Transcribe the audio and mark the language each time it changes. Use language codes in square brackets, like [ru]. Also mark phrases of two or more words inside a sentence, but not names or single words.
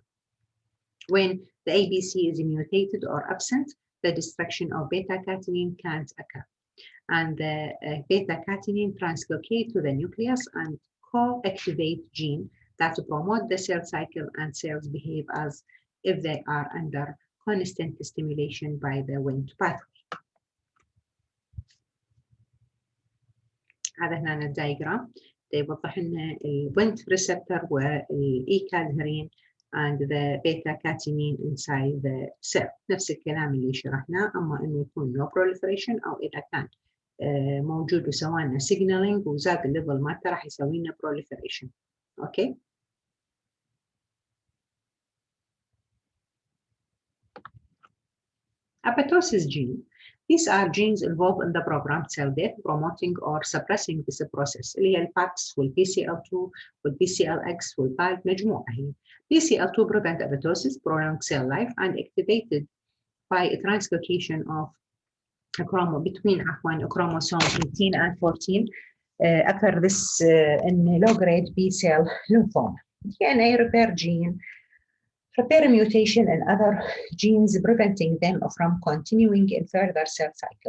[en] When the ABC is mutated or absent, the destruction of beta-catenin can't occur, and the beta-catenin translocate to the nucleus and co-activate genes that promote the cell cycle, and cells behave as if they are under constant stimulation by the Wnt pathway. [ar] هذا هنا الدايجرام يوضح لنا [en] Wnt receptor [ar] والايكالهرين [en] and the beta-catenin inside the cell. [ar] نفس الكلام اللي شرحناه، اما انه يكون [en] no proliferation [ar] او اذا كان موجود وسوى لنا signaling وزاد الليفل مالته راح يسوي لنا proliferation. اوكي. [en] Apoptosis gene. These are genes involved in the programmed cell death, promoting or suppressing this process. [ar] اللي هي الفاكس والBCL2 والBCLX والPALT مجموعة هي. [en] BCL2 prevent apoptosis, prolong cell life, and activated by a translocation of between chromosome 18 and 14 occur this in low-grade B-cell lymphoma. DNA repair gene repair mutation and other genes preventing them from continuing in further cell cycle.